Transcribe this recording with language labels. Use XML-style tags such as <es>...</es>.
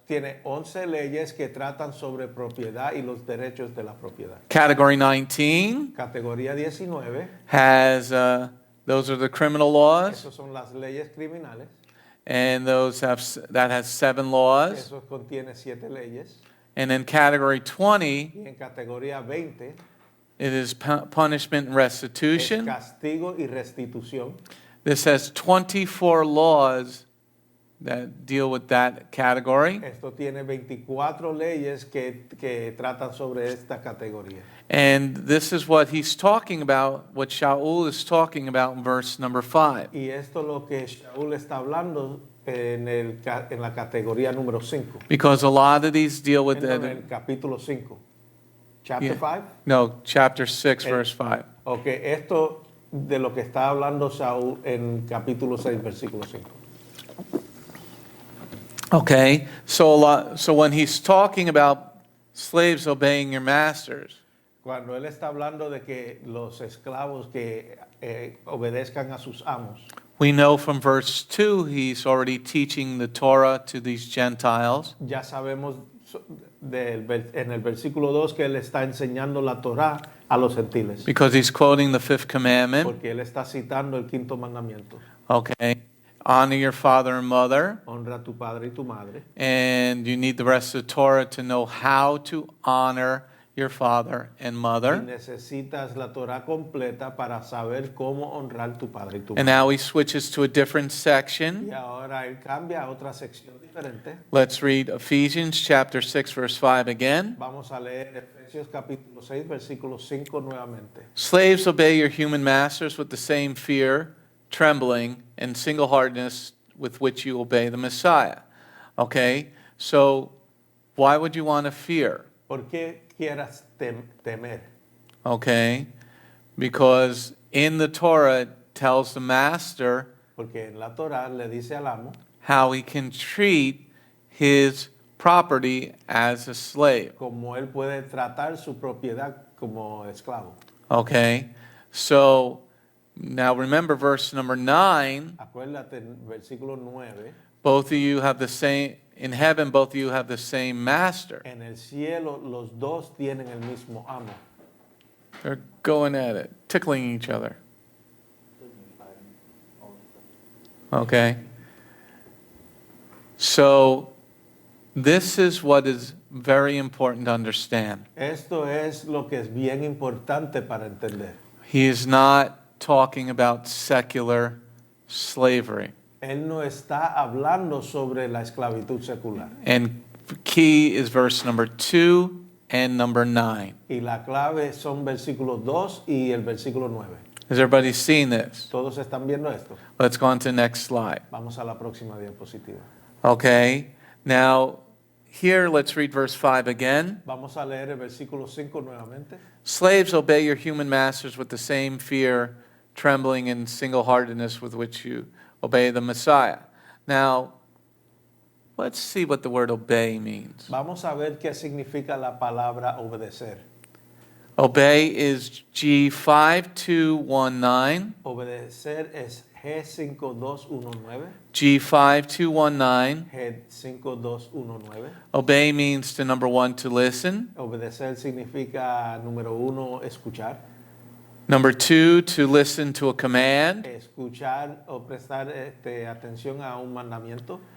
<es>Tiene 11 leyes que tratan sobre propiedad y los derechos de la propiedad.</es> <en>Category 19</en> <es>Categoría 19,</es> <en>has, those are the criminal laws,</en> <es>esas son las leyes criminales.</es> <en>and that has 7 laws.</en> <es>Eso contiene 7 leyes.</es> <en>And in category 20,</en> <es>Y en categoría 20</es> <en>it is punishment and restitution.</en> <es>castigo y restitución.</es> <en>This has 24 laws that deal with that category.</en> <es>Esto tiene 24 leyes que tratan sobre esta categoría.</es> <en>And this is what he's talking about, what Shaul is talking about in verse number 5.</en> <es>Y esto es lo que Shaul está hablando en la categoría número 5.</es> <en>Because a lot of these deal with</en> <es>En el capítulo 5.</es> <en>Chapter 5? No, chapter 6, verse 5.</en> <es>Ok, esto de lo que está hablando Shaul en capítulo 6, versículo 5.</es> <en>Okay, so when he's talking about slaves obeying your masters,</en> <es>Cuando él está hablando de que los esclavos que obedezcan a sus amos,</es> <en>we know from verse 2 he's already teaching the Torah to these Gentiles.</en> <es>ya sabemos en el versículo 2 que él está enseñando la Torá a los gentiles.</es> <en>Because he's quoting the 5th commandment.</en> <es>Porque él está citando el 5º mandamiento.</es> <en>Okay. Honor your father and mother.</en> <es>Honra a tu padre y tu madre.</es> <en>And you need the rest of the Torah to know how to honor your father and</en> <es>Y</es> <en>mother.</en> <es>necesitas la Torá completa para saber cómo honrar tu padre y tu</es> <en>And</en> <es>madre.</es> <en>now he switches to a different section.</en> <es>Y ahora él cambia a otra sección diferente.</es> <en>Let's read Ephesians chapter 6 verse 5 again.</en> <es>Vamos a leer Efesios capítulo 6, versículo 5 nuevamente.</es> <en>Slaves, obey your human masters with the same fear, trembling, and single-heartedness with which you obey the Messiah. Okay? So, why would you want to fear?</en> <es>¿Por qué quieras temer?</es> <en>Okay? Because in the Torah it tells the master</en> <es>Porque en la Torá le dice al amo</es> <en>how he can treat his property as a slave.</en> <es>cómo él puede tratar su propiedad como esclavo.</es> <en>Okay? So, now remember verse number 9.</en> <es>Acuérdate en versículo 9.</es> <en>Both of you have the same, in heaven, both of you have the same master.</en> <es>En el cielo los dos tienen el mismo amo.</es> <en>They're going at it, tickling each other. Okay? So, this is what is very important to understand.</en> <es>Esto es lo que es bien importante para entender.</es> <en>He is not talking about secular slavery.</en> <es>Él no está hablando sobre la esclavitud secular.</es> <en>And key is verse number 2 and number 9.</en> <es>Y la clave son versículos 2 y el versículo 9.</es> <en>Has everybody seen this?</en> <es>¿Todos están viendo esto?</es> <en>Let's go on to the next slide.</en> <es>Vamos a la próxima diapositiva.</es> <en>Okay, now here let's read verse 5 again.</en> <es>Vamos a leer el versículo 5 nuevamente.</es> <en>Slaves, obey your human masters with the same fear, trembling, and single-heartedness with which you obey the Messiah. Now, let's see what the word obey means.</en> <es>Vamos a ver qué significa la palabra obedecer.</es> <en>Obey is G5219.</en> <es>Obedecer es G5219.</es> <en>G5219.</en> <es>G5219.</es> <en>Obey means to number 1, to listen.</en> <es>Obedecer significa, número 1, escuchar.</es> <en>Number 2, to listen to a command.</en> <es>Escuchar o prestar atención a un mandamiento.</es>